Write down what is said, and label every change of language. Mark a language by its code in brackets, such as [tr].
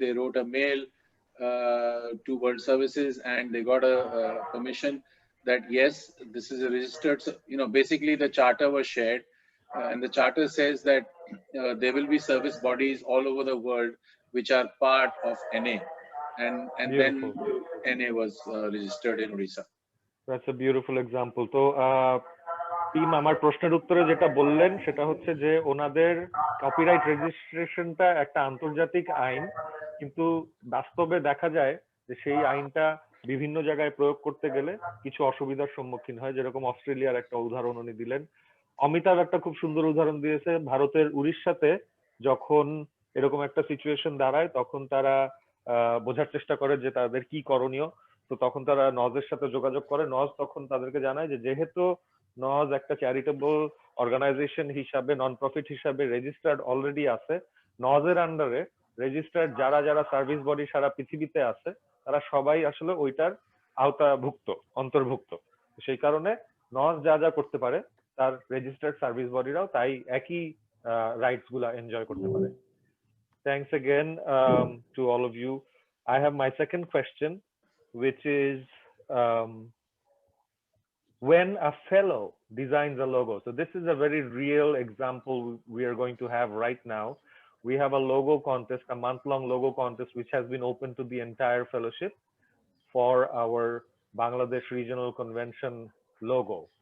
[en] They wrote a mail to World Services and they got a permission that yes, this is a registered, you know, basically the charter was shared. And the charter says that there will be service bodies all over the world which are part of NA. And then NA was registered in Odisha. That's a beautiful example. [bn] So, team আমার প্রশ্নের উত্তরে যেটা বললেন সেটা হচ্ছে যে ওনাদের copyright রেজিস্ট্রেশনটা একটা আন্তর্জাতিক আইন, কিন্তু বাস্তবে দেখা যায় যে সেই আইনটা বিভিন্ন জায়গায় প্রয়োগ করতে গেলে কিছু অসুবিধার সম্মুখীন হয়। যেরকম অস্ট্রেলিয়ার একটা উদাহরণ উনি দিলেন, অমিতাভ একটা খুব সুন্দর উদাহরণ দিয়েছে। ভারতের উড়িষ্যাতে যখন এরকম একটা সিচুয়েশন দাঁড়ায় তখন তারা বোঝার চেষ্টা করে যে তাদের কি করণীয়। তো তখন তারা নজের সাথে যোগাযোগ করে। নজ তখন তাদেরকে জানায় যে যেহেতু নজ একটা চ্যারিটেবল অর্গানাইজেশন হিসাবে, নন প্রফিট হিসাবে রেজিস্টার্ড অলরেডি আছে, নজের আন্ডারে রেজিস্টার্ড যারা যারা সার্ভিস বডি সারা পৃথিবীতে আছে তারা সবাই আসলে ওইটার আওতাভুক্ত, অন্তর্ভুক্ত। সেই কারণে নজ যা যা করতে পারে তার রেজিস্টার্ড সার্ভিস বডিরাও তাই একই রাইটস গুলা এনজয় করতে পারে। [en] Thanks again to all of you. I have my second question, which is when a fellow designs a logo. So this is a very real example we are going to have right now. We have a logo contest, a month-long logo contest, which has been open to the entire fellowship for our Bangladesh Regional Convention logo.